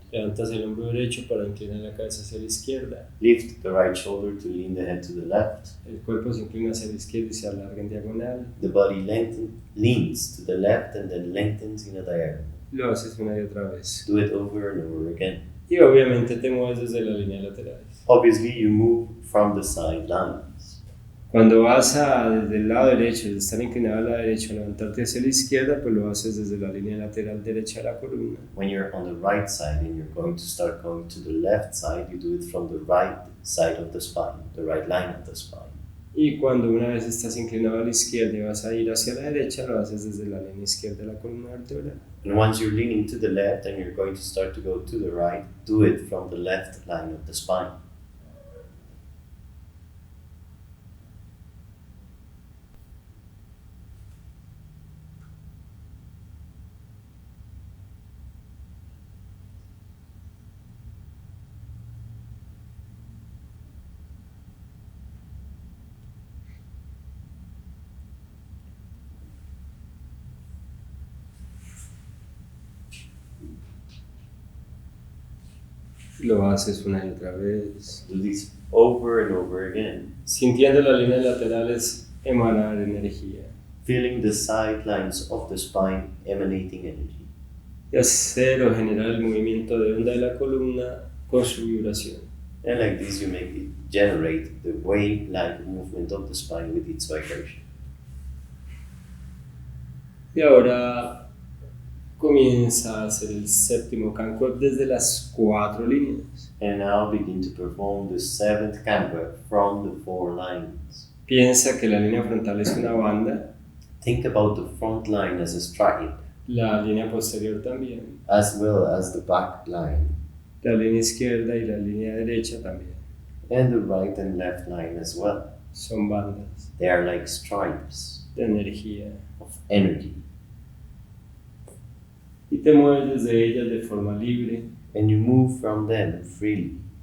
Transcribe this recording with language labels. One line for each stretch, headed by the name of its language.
Spanish: Levantas el hombro derecho para inclinar la cabeza hacia la izquierda.
English: Lift the right shoulder to lean the head to the left.
Spanish: El cuerpo se inclina hacia la izquierda y se alarga en diagonal.
English: The body leans to the left and then lengthens in a diagonal.
Spanish: Lo haces una y otra vez.
English: Do it over and over again.
Spanish: Y obviamente te mueves desde la línea lateral.
English: Obviously, you move from the sidelines.
Spanish: Cuando vas desde el lado derecho, de estar inclinado a la derecha, levantarte hacia la izquierda, pues lo haces desde la línea lateral derecha de la columna.
English: When you're on the right side and you're going to start going to the left side, you do it from the right side of the spine, the right line of the spine.
Spanish: Y cuando una vez estás inclinado a la izquierda y vas a ir hacia la derecha, lo haces desde la línea izquierda de la columna vertebral.
English: And once you're leaning to the left and you're going to start to go to the right, do it from the left line of the spine.
Spanish: Lo haces una y otra vez.
English: Do this over and over again.
Spanish: Sintiendo las líneas laterales emanar energía.
English: Feeling the sidelines of the spine emanating energy.
Spanish: Y hacer o generar el movimiento de onda de la columna con su vibración.
English: And like this, you make it generate the wave-like movement of the spine with its vibration.
Spanish: Y ahora comienza a hacer el séptimo Kankueb desde las 4 líneas.
English: And now begin to perform the seventh Kankueb from the 4 lines.
Spanish: Piensa que la línea frontal es una banda,
English: Think about the front line as a stripe,
Spanish: la línea posterior también,
English: as well as the back line,
Spanish: la línea izquierda y la línea derecha también.
English: and the right and left line as well.
Spanish: Son bandas
English: They are like stripes
Spanish: de energía.
English: of energy.
Spanish: Y te mueves desde ellas de forma libre.
English: And you move from them freely.